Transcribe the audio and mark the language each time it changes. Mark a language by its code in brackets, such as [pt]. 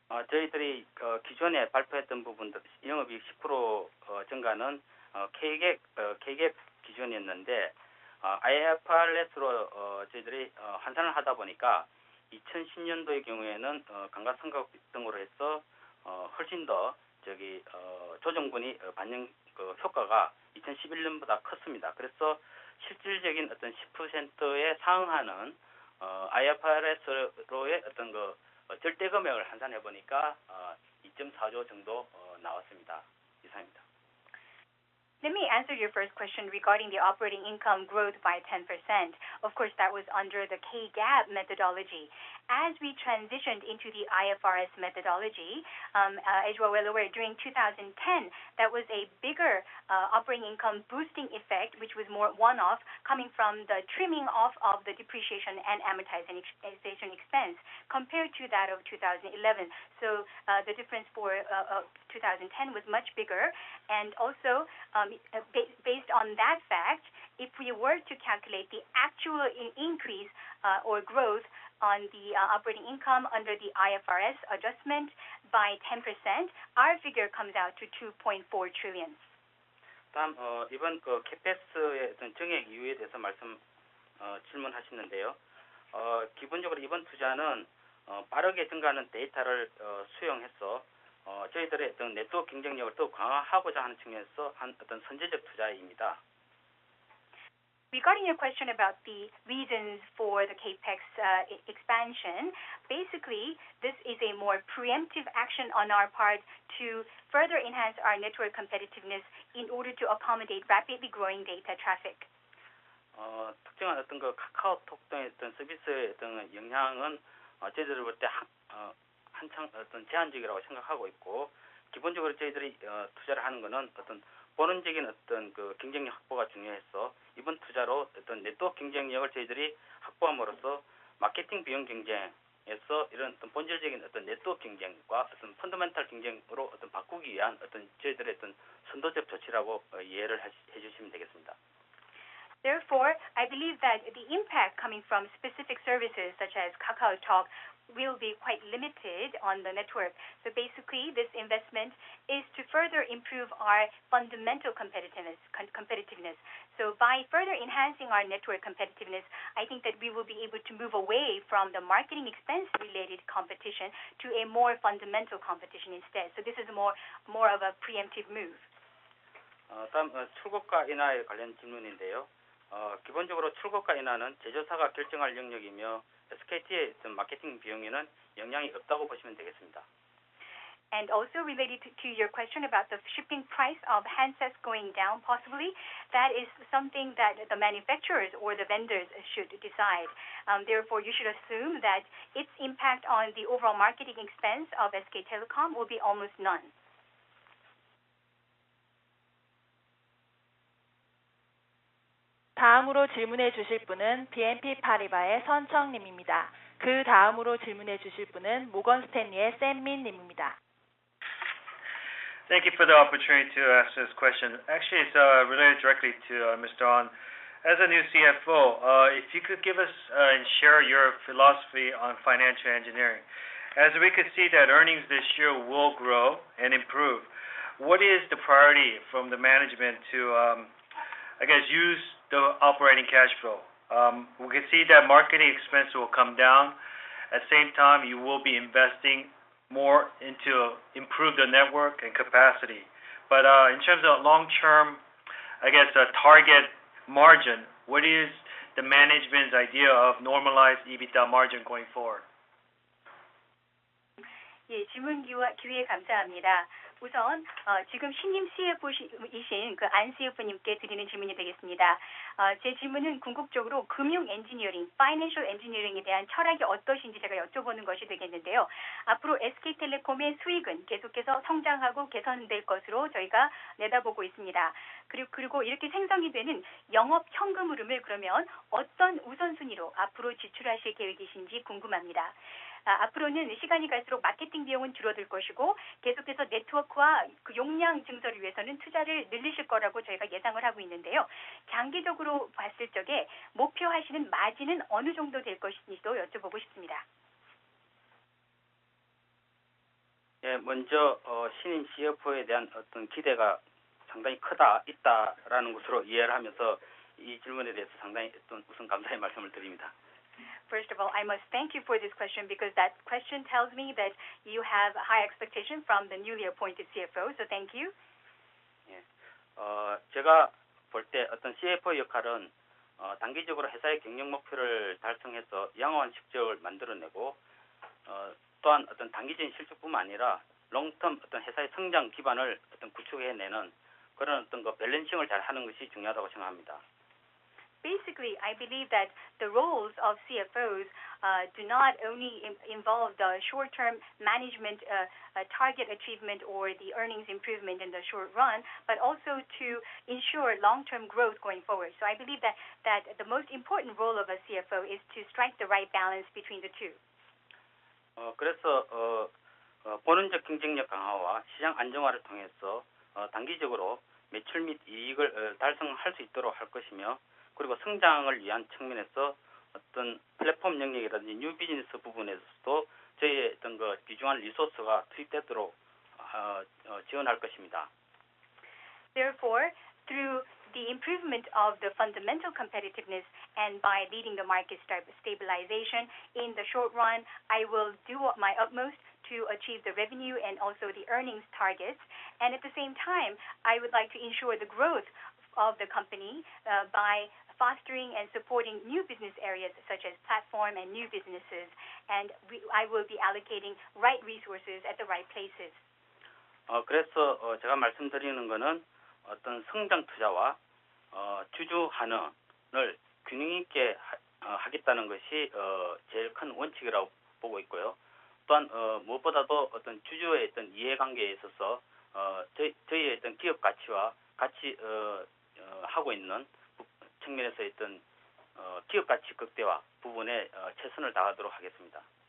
[ko] 저희들이 기존에 발표했던 부분들 영업이익 10% 증가는 K-GAAP 기준이었는데 IFRS로 저희들이 환산을 하다 보니까 2010년도의 경우에는 감가상각 등으로 해서 훨씬 더 조정분이 받는 효과가 2011년보다 컸습니다. 그래서 실질적인 어떤 10%에 상응하는 IFRS로의 어떤 절대 금액을 환산해 보니까 2.4조 정도 나왔습니다. 이상입니다. [en] Let me answer your first question regarding the operating income growth by 10%. Of course, that was under the K-GAAP methodology. As we transitioned into the IFRS methodology, as you are well aware, during 2010, that was a bigger operating income boosting effect, which was more one-off, coming from the trimming off of the depreciation and amortization expense compared to that of 2011. So the difference for 2010 was much bigger, and also based on that fact, if we were to calculate the actual increase or growth on the operating income under the IFRS adjustment by 10%, our figure comes out to 2.4 trillion. [ko] 다음 이번 그 캐펙스의 어떤 정액 이유에 대해서 질문하시는데요. 기본적으로 이번 투자는 빠르게 증가하는 데이터를 수용해서 저희들의 어떤 네트워크 경쟁력을 더 강화하고자 하는 측면에서 한 어떤 선제적 투자입니다. [en] Regarding your question about the reasons for the CAPEX expansion, basically this is a more preemptive action on our part to further enhance our network competitiveness in order to accommodate rapidly growing data traffic. [ko] 특정한 어떤 그 카카오톡 등의 어떤 서비스의 어떤 영향은 저희들이 볼 때 한창 어떤 제한적이라고 생각하고 있고, 기본적으로 저희들이 투자를 하는 것은 어떤 본원적인 어떤 그 경쟁력 확보가 중요해서 이번 투자로 어떤 네트워크 경쟁력을 저희들이 확보함으로써 마케팅 비용 경쟁에서 이런 어떤 본질적인 어떤 네트워크 경쟁과 어떤 펀더멘탈 경쟁으로 어떤 바꾸기 위한 어떤 저희들의 어떤 선도적 조치라고 이해를 해주시면 되겠습니다. [en] Therefore, I believe that the impact coming from specific services such as KakaoTalk will be quite limited on the network. So basically, this investment is to further improve our fundamental competitiveness. So by further enhancing our network competitiveness, I think that we will be able to move away from the marketing expense-related competition to a more fundamental competition instead. So this is more of a preemptive move. [ko] 다음 출고가 인하에 관련 질문인데요. 기본적으로 출고가 인하는 제조사가 결정할 영역이며 SKT의 어떤 마케팅 비용에는 영향이 없다고 보시면 되겠습니다. [en] And also related to your question about the shipping price of handsets going down, possibly, that is something that the manufacturers or the vendors should decide. Therefore, you should assume that its impact on the overall marketing expense of SK Telecom will be almost none. [ko] 다음으로 질문해 주실 분은 BNP 파리바의 선청님입니다. 그 다음으로 질문해 주실 분은 모건 스탠리의 샘민 님입니다. [en] Thank you for the opportunity to ask this question. Actually, it's related directly to Mr. An. As a new CFO, if you could give us and share your philosophy on financial engineering. As we could see that earnings this year will grow and improve, what is the priority from the management to, use the operating cash flow? We can see that marketing expense will come down. At the same time, you will be investing more into improve the network and capacity. But in terms of long-term, target margin, what is the management's idea of normalized EBITDA margin going forward? [ko] 예, 질문 기회 감사합니다. 우선 지금 신임 CFO이신 그 안 CFO님께 드리는 질문이 되겠습니다. 제 질문은 궁극적으로 금융 엔지니어링, 파이낸셜 엔지니어링에 대한 철학이 어떠신지 제가 여쭤보는 것이 되겠는데요. 앞으로 SK텔레콤의 수익은 계속해서 성장하고 개선될 것으로 저희가 내다보고 있습니다. 그리고 이렇게 생성이 되는 영업 현금 흐름을 그러면 어떤 우선순위로 앞으로 지출하실 계획이신지 궁금합니다. 앞으로는 시간이 갈수록 마케팅 비용은 줄어들 것이고 계속해서 네트워크와 그 용량 증설을 위해서는 투자를 늘리실 거라고 저희가 예상을 하고 있는데요. 장기적으로 봤을 적에 목표하시는 마진은 어느 정도 될 것인지도 여쭤보고 싶습니다. 예, 먼저 신임 CFO에 대한 어떤 기대가 상당히 있다라는 것으로 이해를 하면서 이 질문에 대해서 상당히 우선 감사의 말씀을 드립니다. [en] First of all, I must thank you for this question because that question tells me that you have high expectation from the newly appointed CFO. So thank you. [ko] 예, 제가 볼 때 어떤 CFO 역할은 단기적으로 회사의 경영 목표를 달성해서 양호한 실적을 만들어내고 또한 어떤 단기적인 실적뿐만 아니라 롱텀 어떤 회사의 성장 기반을 어떤 구축해내는 그런 어떤 그 밸런싱을 잘 하는 것이 중요하다고 생각합니다. [en] Basically, I believe that the roles of CFOs do not only involve the short-term management target achievement or the earnings improvement in the short run, but also to ensure long-term growth going forward. So I believe that the most important role of a CFO is to strike the right balance between the two. [ko] 그래서 본원적 경쟁력 강화와 시장 안정화를 통해서 단기적으로 매출 및 이익을 달성할 수 있도록 할 것이며, 그리고 성장을 위한 측면에서 어떤 플랫폼 영역이라든지 뉴 비즈니스 부분에서도 저희의 어떤 그 귀중한 리소스가 투입되도록 지원할 것입니다. [en] Therefore, through the improvement of the fundamental competitiveness and by leading the market stabilization in the short run, I will do my utmost to achieve the revenue and also the earnings targets. And at the same time, I would like to ensure the growth of the company by fostering and supporting new business areas such as platform and new businesses. And I will be allocating right resources at the right places. [ko] 그래서 제가 말씀드리는 거는 어떤 성장 투자와 주주 환원을 균형 있게 하겠다는 것이 제일 큰 원칙이라고 보고 있고요. 또한 무엇보다도 어떤 주주의 어떤 이해관계에 있어서 저희의 어떤 기업 가치와 같이 하고 있는 측면에서 있던 기업 가치 극대화 부분에 최선을 다하도록 하겠습니다.